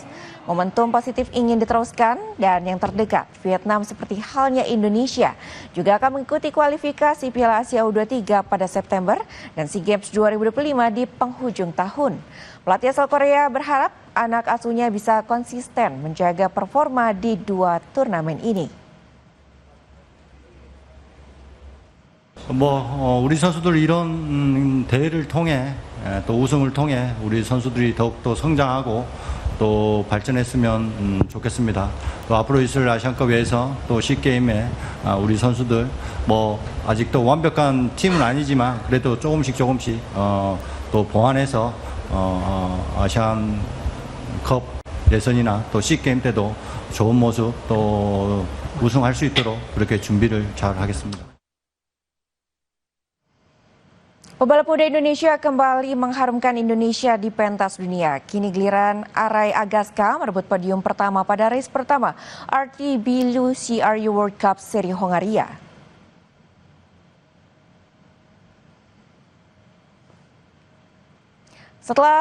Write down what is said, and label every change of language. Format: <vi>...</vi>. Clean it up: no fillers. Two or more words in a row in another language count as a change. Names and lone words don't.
<id>Momentum positif ingin diteruskan dan yang terdekat Vietnam seperti halnya Indonesia juga akan mengikuti kualifikasi Piala Asia U23 pada September dan SEA Games 2025 di penghujung tahun. Pelatih asal Korea berharap anak asuhnya bisa konsisten menjaga performa di 2 turnamen ini.</id> <ko>우리 선수들 이런 대회를 통해 또 우승을 통해 우리 선수들이 더욱더 성장하고 또 발전했으면 좋겠습니다. 또 앞으로 있을 아시안컵에서 또 시게임에 우리 선수들 뭐 아직도 완벽한 팀은 아니지만 그래도 조금씩 또 보완해서 아시안컵 예선이나 또 시게임 때도 좋은 모습 또 우승할 수 있도록 그렇게 준비를 잘 하겠습니다.</ko> <id>Pebalap muda Indonesia kembali mengharumkan Indonesia di pentas dunia. Kini giliran Aray Agaska merebut podium pertama pada race pertama RTB Lu CRU World Cup Seri Hongaria. Setelah</id>